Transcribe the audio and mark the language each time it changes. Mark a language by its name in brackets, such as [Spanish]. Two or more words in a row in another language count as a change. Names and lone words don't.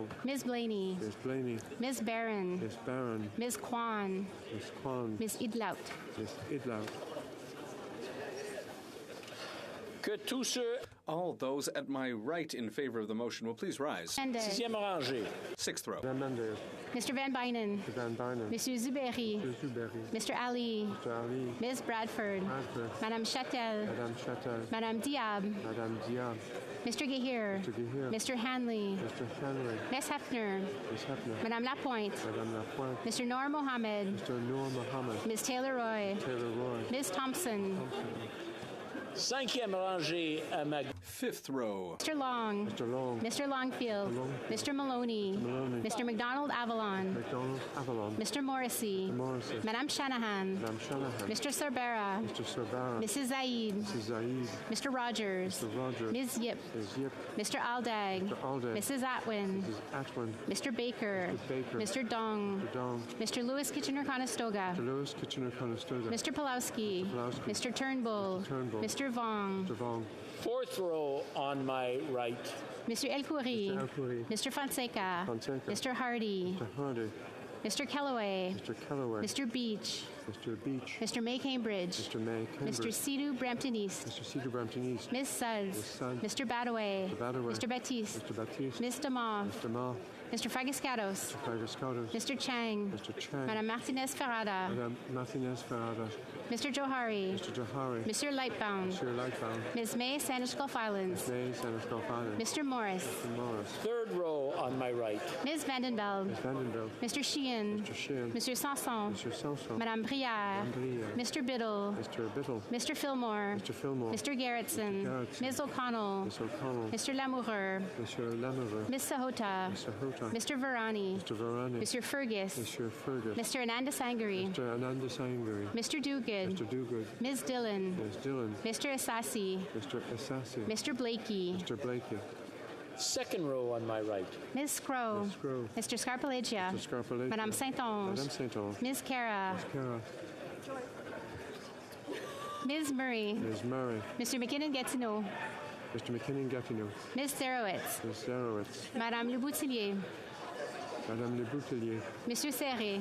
[English] Ms. Blaney. Miss Blaney. Ms. Barron. Miss Barron. Ms. Kwan. Miss Kwan. Ms. Idlaut. Miss Idlaut. [French] Que tous ceux [English] All those at my right in favor of the motion will please rise. Mendez. [French] sixième rangée. [English] Sixth row. Van Mendez. Mr. Van Bynen. Van Bynen. Monsieur Zuberi. Monsieur Zuberry. Mr. Ali. Mr. Ali. Ms. Bradford. Bradford. Madame Chatel. Madame Chatel. Madame Diab. Madame Diab. Mr. Gahir. Mr. Gahir. Mr. Hanley. Mr. Hanley. Ms. Hefner. Miss Hefner. Madame Lapointe. Madame Lapointe. Mr. Noor Mohammed. Mr. Noor Mohammed. Ms. Taylor Roy. Taylor Roy. Ms. Thompson. [French] Cinquième rangée à ma [English] Fifth row. Mr. Long. Mr. Long. Mr. Longfield. Mr. Maloney. Maloney. Mr. McDonald Avalon. McDonald Avalon. Mr. Morrissey. Morrissey. Madame Shanahan. Madame Shanahan. Mr. Sorbera. Mr. Sorbara. Mrs. Zaid. Mrs. Zaid. Mr. Rogers. Mr. Rogers. Ms. Yip. Ms. Yip. Mr. Aldag. Mr. Aldag. Mrs. Atwin. Mrs. Atwin. Mr. Baker. Mr. Baker. Mr. Dong. Mr. Dong. Mr. Lewis Kitchener-Conestoga. Mr. Lewis Kitchener-Conestoga. Mr. Pulowski. Mr. Pulowski. Mr. Turnbull. Mr. Turnbull. Mr. Vong. Mr. Vong. Fourth row on my right. Mr. El Khoury. Mr. El Khoury. Mr. Fonseca. Fonseca. Mr. Hardy. Mr. Hardy. Mr. Kellaway. Mr. Kellaway. Mr. Beach. Mr. Beach. Mr. May Cambridge. Mr. May Cambridge. Mr. Sidhu Brampton East. Mr. Cedar Brampton East. Ms. Suds. Ms. Suds. Mr. Badaway. Mr. Badaway. Mr. Baptiste. Mr. Baptiste. Ms. Damov. Mr. Ma. Mr. Fagascados. Mr. Fagascados. Mr. Chang. Mr. Chang. Madame Martinez Ferrada. Madame Martinez Ferrada. Mr. Johari. Mr. Johari. Mr. Lightbound. Mr. Lightbound. Ms. May Sandwich Gulf Islands. Ms. May Sandwich Gulf Islands. Mr. Morris. Mr. Morris. Third row on my right. Ms. Vandenbeld. Ms. Vandenbeld. Mr. Sheehan. Mr. Sheehan. Mr. Sanson. Mr. Sanson. Madame Brière. Madame Brière. Mr. Biddle. Mr. Biddle. Mr. Fillmore. Mr. Fillmore. Mr. Garrettson. Mr. Garrettson. Ms. O'Connell. Ms. O'Connell. Mr. Lamoureux. Mr. Lamoureux. Ms. Sahota. Mr. Hota. Mr. Varani. Mr. Varani. Mr. Fergus. Mr. Fergus. Mr. Ananda Sangari. Mr. Ananda Sangari. Mr. Duguid. Mr. Duguid. Ms. Dillon. Ms. Dillon. Mr. Asasi. Mr. Assassi. Mr. Blakey. Mr. Blakey. Second row on my right. Ms. Scrow. Ms. Scrow. Mr. Scarpalegia. Mr. Scarpalegia. Madame Saint-Onge. Madame Saint-Onge. Ms. Cara. Ms. Cara. Ms. Murray. Ms. Murray. Mr. McKinnon-Gatineau. Mr. McKinnon-Gatineau. Ms. Zarowitz. Ms. Zarowitz. Madame Le Boutillier. Madame Le Boutillier. Monsieur Serré.